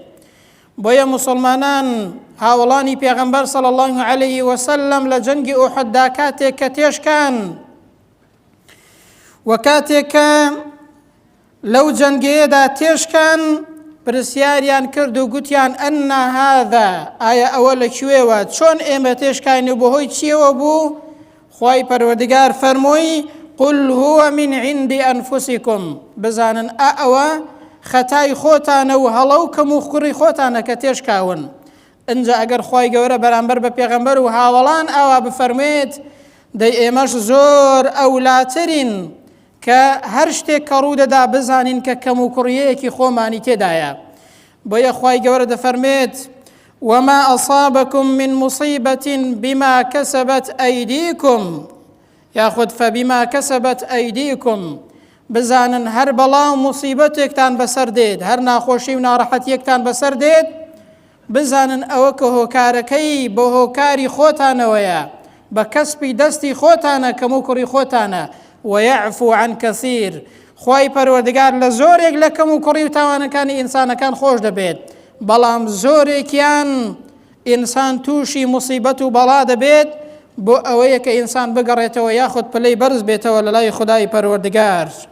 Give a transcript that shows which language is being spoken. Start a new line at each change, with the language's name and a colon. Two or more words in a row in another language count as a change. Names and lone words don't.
Central Kurdish: بۆیە موسڵمانان هاوڵانی پێغەمبەر
Arabic: صلی الله علیه وسلم
Central Kurdish: لە جەنگی ئوحوددا کاتێک کە تێشکان و کاتێک کە لەو جەنگەیەدا تێشکان، پرسیاریان کرد و گوتیان:
Arabic: ئەنە هذا،
Central Kurdish: ئایا ئەوە لەکوێوە؟ چۆن ئێمە تێشکین و بەهۆی چیەوە بوو؟ خوای پەروەردگار فەرمووی:
Arabic: قل هو من عند أنفسكم،
Central Kurdish: بزانن ئەوە خەتای خۆتانە و هەڵە و کەم و کوڕی خۆتانە کە تێشکاون. ئەنجا ئەگەر خوای گەورە بەرامبەر بە پێغەمبەر و هاوڵان ئاوا بفەرمێت، دەی ئێمەش زۆر ئەولاترین کە هەر شتێک کە ڕوودەدا بزانین کە کەم و کوڕیەیەکی خۆمانی تێدایە. بۆیە خوای گەورە دەفەرمێت:
Arabic: وما أصابكم من مصيبة بما كسبت أيديكم، یاخود فبما كسبت أيديكم،
Central Kurdish: بزانن هەر بەڵاو موسیبەتێکتان بەسەر دێت، هەر ناخۆشی و ناڕەحەتیەکتان بەسەر دێت، بزانن ئەوە کە هۆکارەکەی بۆ هۆکاری خۆتانەوەیە، بە کەسبی دەستی خۆتانە، کەم و کوڕی خۆتانە.
Arabic: ويعفو عن كثير،
Central Kurdish: خوای پەروەردگار لە زۆرێک لە کەم و کوڕی و تاوانەکانی ئینسانەکان خۆش دەبێت، بەڵام زۆرێکیان ئینسان تووشی موسیبەت و بەڵا دەبێت بۆ ئەوەیە کە ئینسان بگەڕێتەوە یاخود پلەی بەرز بێتەوە لە لای خودای پەروەردگار.